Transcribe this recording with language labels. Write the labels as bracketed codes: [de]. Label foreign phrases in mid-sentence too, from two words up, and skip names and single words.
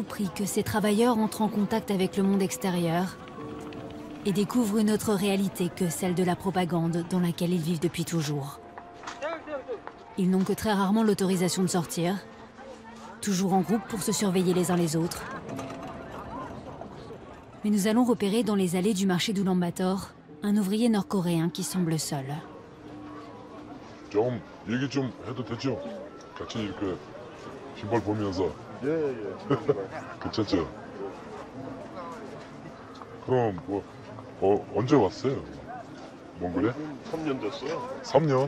[fr] prix que ces travailleurs entrent en contact avec le monde extérieur et découvrent une autre réalité que celle de la propagande dans laquelle ils vivent depuis toujours. Ils n'ont que très rarement l'autorisation de sortir, toujours en groupe pour se surveiller les uns les autres. Mais nous allons repérer dans les allées du marché d'Ulaanbaatar un ouvrier nord-coréen qui semble seul. [ko] 좀 얘기 좀 해도 되죠? 같이 이렇게 신발 보면서. 예. 괜찮죠? 그럼 뭐 언제 왔어요? 몽골에? 3년 됐어요. 3년?